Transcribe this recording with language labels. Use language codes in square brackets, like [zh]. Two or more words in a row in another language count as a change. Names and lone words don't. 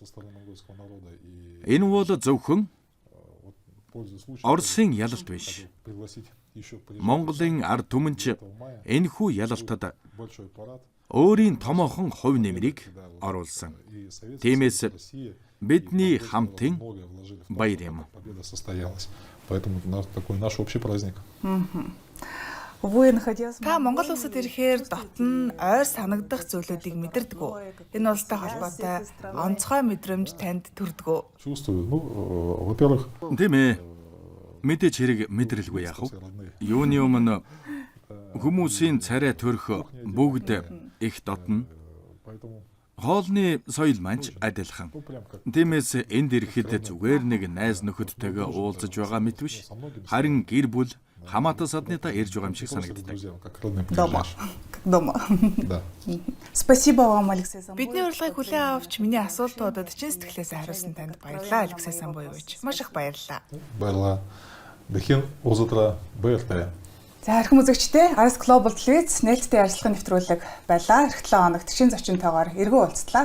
[mn] Энэ бол зөвхөн Оросын ялалт биш. Монголын ард түмэнч энэхүү ялалтад өөрийн томоохон хувь нэмрийг оруулсан. Тиймээс бидний хамтын баяр юм. [ru] Поэтому такой наш общий праздник. [mn] Та Монгол улсад ирэхээр дотн ойр санагдах зүйлүүдийг мэдэрдэггүй. Энэ улстай холбоотой онцгой мэдрэмж танд төрдгөө. [ru] Чувствую, во-первых, [mn] Тийм ээ. Мэдээж хэрэг мэдрэлгүй яах вэ? Юуны өмнө хүмүүсийн царай төрх бүгд их дотно. Хоолны соёл манч адилхан. Тиймээс энд ирэхэд зүгээр нэг найз нөхөдтэйгээ уулзаж байгаа мэт биш. Харин гэр бүл хамаатан саднуудаа ирж байгаа юм шиг санагддаг. [ru] Дома. Да. Спасибо вам, Алексей Самбоевич. [mn] Бидний урилгыг хүлээн авч миний асуултуудад чин сэтгэлээс хариулсан танд баярлалаа, Алексей Самбоевич. Маш их баярлалаа. Баярлалаа. Бэхэн узутра баярлалаа. За хэрхэн үзэгчдээ Aris Global телевиз нээлттэй ярилцлагын нэвтрүүлэг байлаа. Эх 7 хоногт шинэ зочинтойгоор эргэн уулзтлаа.